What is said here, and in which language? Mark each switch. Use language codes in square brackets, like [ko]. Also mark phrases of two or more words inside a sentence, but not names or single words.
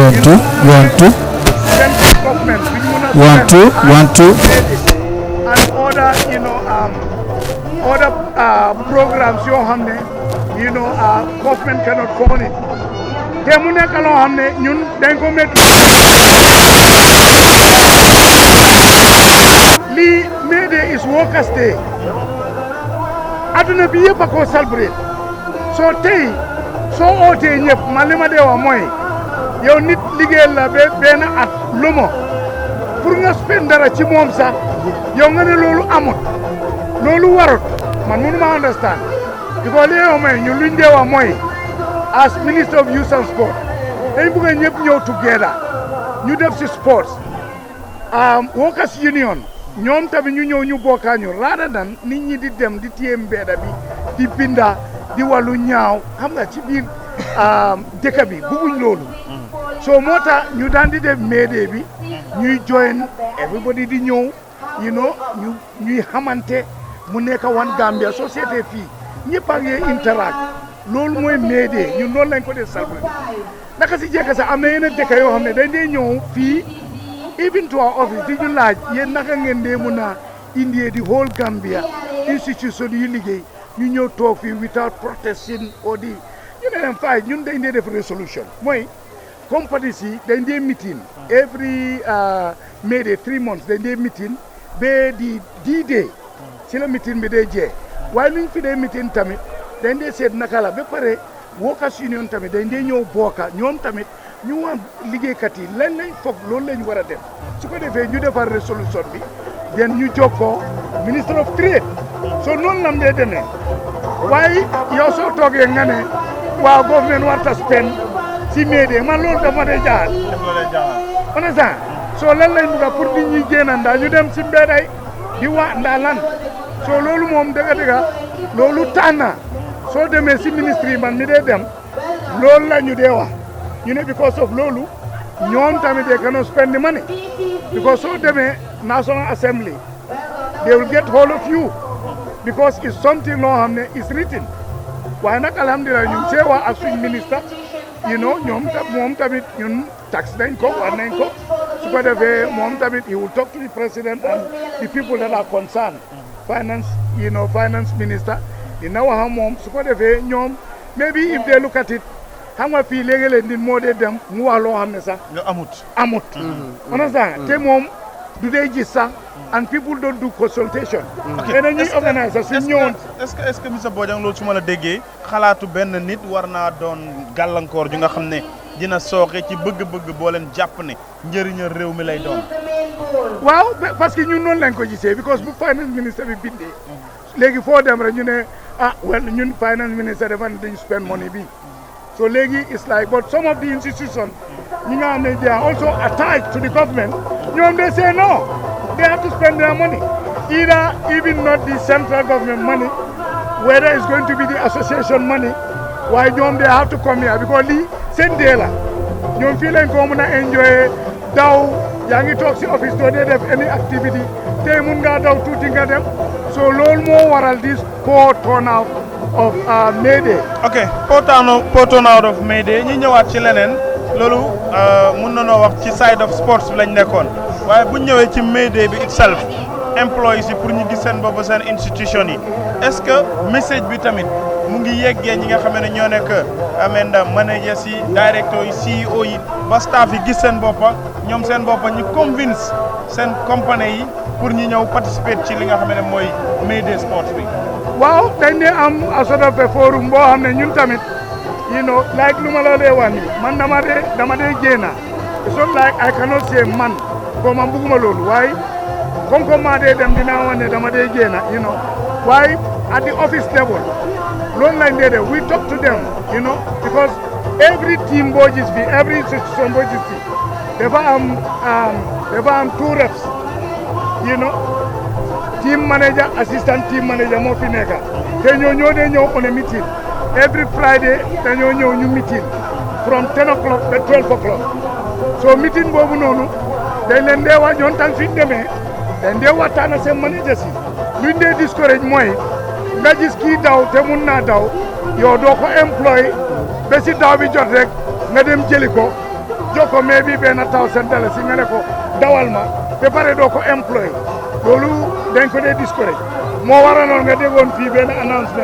[en] central government [wo] bi ñu mun a [en] and other programs [wo] yoo xam ne [en] government cannot fund it [wo] te mu nekk loo xam ne ñun dañ ko métti lii [en] May Day is Workers' Day [wo] adduna bi yëpp a ko celebrate soo tey soo ootee ñëpp man li ma dee wax mooy yow nit liggéeyal la benn at lumo pour nga spend dara ci moom sax yow nga ne loolu amut loolu warut man mënu ma [en] understand because [wo] li yow mooy ñun luñ dee wax mooy [en] as Minister of Youth and Sport [wo] dañ bëgg a ñëpp ñëw together ñu def si sports Workers Union ñoom tamit ñu ñëw ñu bokkaa ñu [en] rather than [wo] nit ñi di dem di téye mbedda bi di binda di wàllu ñaaw xam nga ci biir dëkk bi bëgguñ loolu so moo tax ñu daan di def May Day bi ñuy [en] join everybody [wo] di ñëw ñuy xamante mu nekk One Gambia société fii ñëpp ak yee interact loolu mooy May Day ñun loolu lañ ko def celebrate naka si jekk sax am na yeneen dëkk yoo xam ne dañ dee ñëw fii [en] even to our office [wo] di ñu laaj yéen naka ngeen dee mun a indee di [en] whole Gambia institution [wo] yu liggéey ñu ñëw toog fii [en] without protesting or [wo] di ñu ne leen fay ñun dañ dee def resolution mooy companies yi dañ dee meeting [en] every May Day 3 months [wo] dañ dee meeting ba di D-Day ci la meeting bi day jee waaye luñ fi dee meeting tamit dañ dee seet naka la ba pare Workers Union tamit dañ dee ñëw bokka ñoom tamit ñu am liggéeykat yi lañ foog loolu lañ war a def su ko defee ñu defar résolution bi den ñu jokkoo [en] Minister of Trade [wo] so noonu lam dee demee waaye yow soo toogee nga ne waaw government warta spend si May Day man loolu dafa dee jaaxal [fr] on est ça [wo] so lan lañ bëgg pour nit ñi génn ndaa ñu dem si mbedday di waa ndaa lan so loolu moom dëgg loolu tax na soo demee si ministre yi man mi dee dem loolu la ñu dee wax ñu ne [en] because of [wo] loolu ñoom tamit [en] they cannot spend the money because [wo] soo demee National Assembly [en] they will get hold of you because it's something [wo] loo xam ne [en] is written [wo] waaye nag alhamdulilah ñu see wax ak suñ ministre moom tamit ñun tax nañ ko war nañ ko su ko defee moom tamit [en] he will talk to the president and the people that are concerned finance minister [wo] dina wax ak moom su ko defee ñoom [en] maybe if they look at it [wo] xam nga fii léegi-léeg nit moo dee dem mu wax loo xam ne sax amut understand te moom du dee gis sax [en] and people don't do consultation [wo] te dañuy organiser su ñëwoon [fr] est-ce que monsieur Bojang [wo] loolu su ma la déggee xalaatu benn nit war naa doon gàllankoor ju nga xam ne dina sooxe ci bëgg-bëgg boo leen jàpp ne njëriñal réew mi lay doon waaw [fr] parce que [wo] ñun noonu lañ ko gisee because bu finance ministre bi bindee léegi foo dem rek ñu ne ñun finance ministre dafa ne dañu [en] spend money [wo] bi so [en] léegi it's like but some of the institutions [wo] ñi nga xam ne [en] they are also attached to the government ñoom they say no they have to spend their money either even not the central government money whether it's going to be the association money [wo] waaye ñoom [en] they have to come here because [wo] lii seen dee la ñoom fii lañ ko mën a enjoy daw yaa ngi toog si office doo dee def [en] any activity [wo] tey mun ngaa daw tuuti nga dem so loolu moo waral [en] this poor turnout of May Day. [wo] ok [en] poor turnout of May Day [wo] ñi ñëwaat ci leneen loolu mun na noo wax ci [en] side of sports [wo] bi lañ nekkoon waaye bu ñëwee ci May Day bi itself employees yi pour ñu gis seen bopp seen institution yi [fr] est-ce que [wo] message bi tamit mu ngi yeggee ñi nga xam ne ñoo nekk amenda managers yi directeurs yi CEO yi ba staff yi gis seen boppa ñoom seen boppa ñu convince seen compagnie yi pour ñu ñëw participer ci li nga xam ne mooy May Day Sports bi. waaw dañ ne am [en] a sort of a forum [wo] boo xam ne ñun tamit like lu ma la dee wax nii man dama dee génna [en] it's not like I cannot say [wo] man ko man bugguma loolu waaye [fr] comme que [wo] maa dee dem dinaa wax ne dama dee génna waaye [en] at the office level [wo] loolu lañ dee def [en] we talk to them because every team [wo] boo gis fi [en] every institution [wo] boo gis fi dafa am [en] two reps team manager assistant team manager [wo] moo fi nekk te ñoo dee ñëw [en] on a meeting every Friday [wo] dañoo ñëw ñu [en] meeting from 10 o'clock to [wo] 12 o'clock so meeting boobu noonu dañ leen dee wax ñoon tan suñ demee dañ dee waxtaan ak seen manager si luñ dee discourage mooy nga gis kii daw te mun naa daw yow doo ko employé ba si daw bi jot rek nga dem jëli ko jox ko mais bi benn $1,000 nga ne ko dawal ma te pare doo ko employé loolu dañ ko dee discourage moo waraloon nga déggoon fii benn announcement